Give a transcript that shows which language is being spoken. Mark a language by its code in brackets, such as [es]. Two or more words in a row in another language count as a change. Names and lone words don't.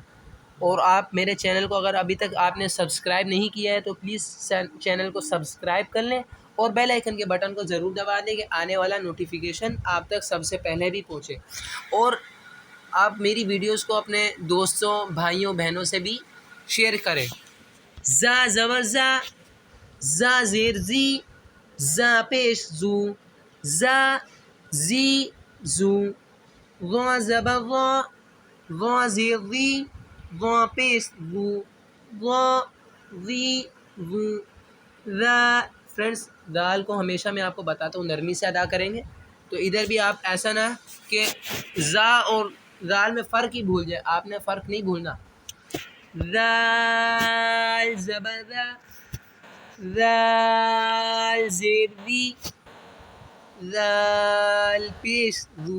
[ur] اور آپ میرے چینل کو اگر ابھی تک آپ نے سبسکرائب نہیں کیا ہے تو پلیز چینل کو سبسکرائب کر لیں اور [en] bell icon [ur] کے بٹن کو ضرور دبا دیں کہ آنے والا نوٹیفیکیشن آپ تک سب سے پہلے بھی پہنچے. اور آپ میری ویڈیوز کو اپنے دوستوں، بھائیوں، بہنوں سے بھی شیئر کریں. زا زبر زا، زا زیر زی، زا پیش زو، زا زی زو، غا زبر غا، غا زیر غی، غا پیش غو، غا غی غو، ذا. فرینڈس دال کو ہمیشہ میں آپ کو بتاتا ہوں نرمی سے ادا کریں گے، تو ادھر بھی آپ ایسا نہ کہ زا اور دال میں فرق ہی بھول جائے، آپ نے فرق نہیں بھولنا. ذال زبر ذا، ذال زیر ذی، ذال پیش ذو،